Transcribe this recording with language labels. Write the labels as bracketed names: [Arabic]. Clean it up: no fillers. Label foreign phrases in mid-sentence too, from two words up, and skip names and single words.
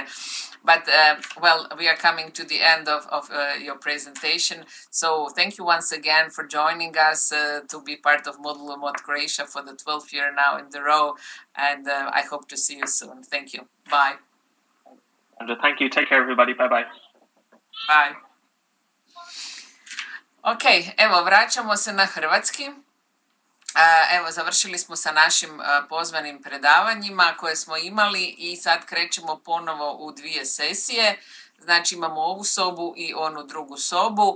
[English] But we are coming to the end of your presentation. So thank you once again for joining us to be part of MoodleMoot Croatia for the 12th year now in the row. And I hope to see you soon. Thank you. Bye. Sandra, thank you. Take care, everybody. Bye-bye. Bye. [Croatian] Ok, evo, vraćamo se na hrvatski. Evo, završili smo sa našim pozvanim predavanjima koje smo imali i sad krećemo ponovo u 2 sesije. Znači, imamo ovu sobu i onu drugu sobu.